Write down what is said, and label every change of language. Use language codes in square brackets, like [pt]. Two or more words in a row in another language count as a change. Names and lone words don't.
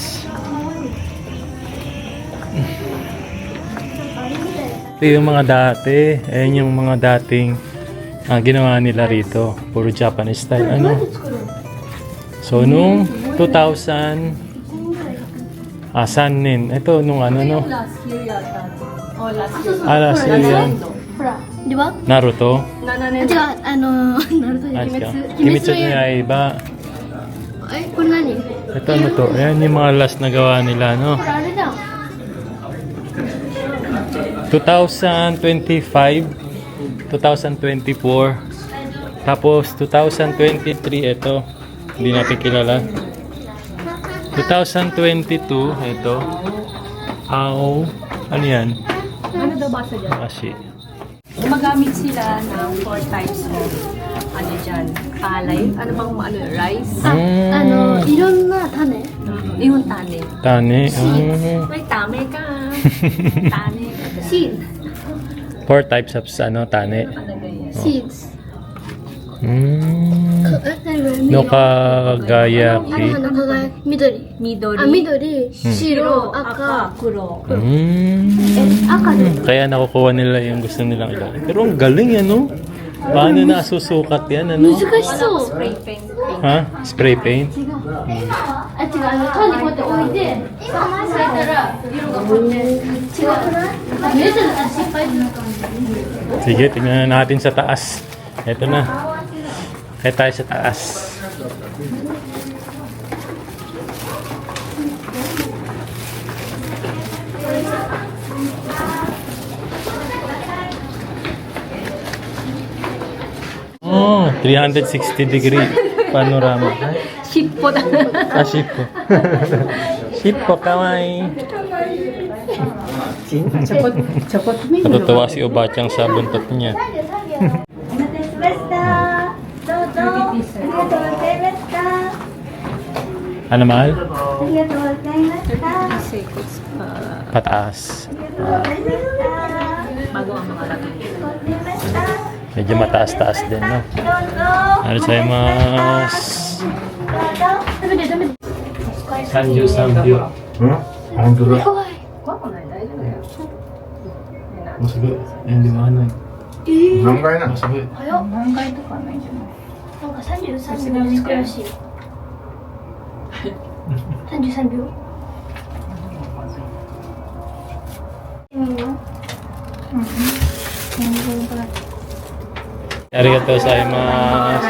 [tl] Ito yung mga dati. Ayan yung mga dating ginawa nila rito. Puro [en] Japanese style. [tl] Ano? So, nung 2000 Sanin. Ito, nung ano, no? [en] Last year [tl] yata. Oh, [en] last year. Last year [tl] yan. [ja] ほら、では Naruto. 7 あ、年違う、ナルトじゃない、違う鬼滅鬼滅の刃。これ何？ [tl] Ito ano to? Ayan yung mga last na gawa nila, no? [ja] これあれだ。 [tl] 2025, 2024, tapos 2023, ito. Hindi natin kilala. 2022, ito. Ano yan? Ano daw basa dyan? Kasi. Gumagamit sila ng 4 [en] types of [tl] ano dyan, palay. Ano bang ano, rice? [ja] いろんな種。 [tl] Yung tane. Tani. May tame ka. Tane. Seed. 4 [en] types of [tl] ano, tani. Seeds. [ja] の輝き. 花の輝き。緑。 Midori. あ、緑。白。赤。 kuro. 赤で。 [tl] Kaya nakukuha nila yung gusto nilang ilagay. Pero ang galing, ano? Paano na susukat yan, ano? [ja] 難しそう。 [en] Spray paint. Ha? Spray paint? [ja] 違う。あ、違う。種こうやって置いて、咲いたら色がこうやって違う。見えてるから失敗する感じ。 [tl] Sige, tingnan natin sa taas. Ito na. Kaya tayo sa taas. [en] Oh, 360 degree panorama. [ja] しっぽだ. Ah, shippo. しっぽ、かわいい. [tl] Natutuwa si Obachang sa buntot niya. Ano, mahal? Pataas. Bago ang mga laki. Medyo mataas-taas din, no? [ja] Arigatou. 三十三十. ほんとだ. 怖い。怖くない大丈夫だよ。 [tl] Oh, sige. Ayun, liwanag. [ja] 何階なの？ [tl] Oh, sige. [ja] 早っ。何階とかないんじゃない？なんか33秒で着くらしいよ。33秒。ありがとうございます.